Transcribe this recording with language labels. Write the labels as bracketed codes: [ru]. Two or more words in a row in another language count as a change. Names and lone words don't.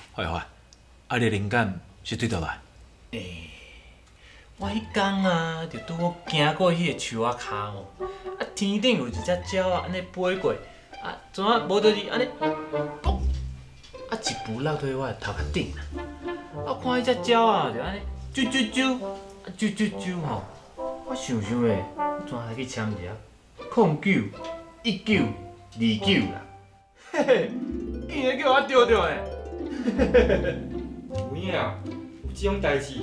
[nan] 华，你的灵感是对倒来？我迄天啊，就拄好行过迄个树仔骹吼，天顶有一只鸟啊，安尼飞过，怎啊无就是安尼，嘣，一步落到我的头壳顶啦。我看迄只鸟啊，就安尼啾啾啾，啾啾啾吼，我想想诶，怎来去签一下091929啦，嘿嘿，竟然叫我钓着诶！有影啊，有即种代志。